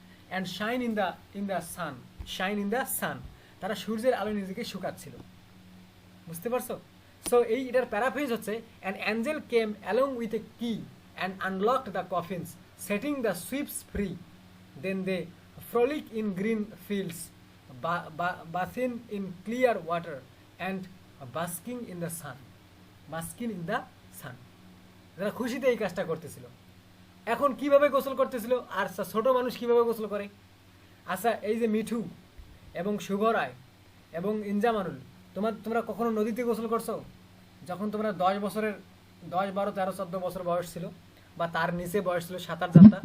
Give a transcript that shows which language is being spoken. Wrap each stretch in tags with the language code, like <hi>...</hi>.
<en>and shine in the sun, shine in the sun,</en> <bn>তারা সূর্যের আলো নিজেকে শুকাচ্ছিল। বুঝতে পারছো?</bn> <en>so</en> <bn>এটার প্যারাফ্রেজ হচ্ছে,</bn> <en>An angel came along with a key and unlocked the coffins, setting the sweeps free, then they frolic in green fields bathing in clear water and basking in the sun. Basking in the sun.</en> <bn>যারা খুশিতে এই কাজটা করতেছিল। এখন কিভাবে গোসল করতেছিল আর ছোট মানুষ কিভাবে গোসল করে? আচ্ছা, এই যে মিঠু এবং শুভ রায় এবং ইনজামানুল, তোমরা কখনো নদীতে গোসল করছো? যখন তোমরা 10 বছরের 10, 12, 13, 14 বছর বয়স ছিল বা তার নিচে বয়স ছিল, সাঁতার জানতা?</bn>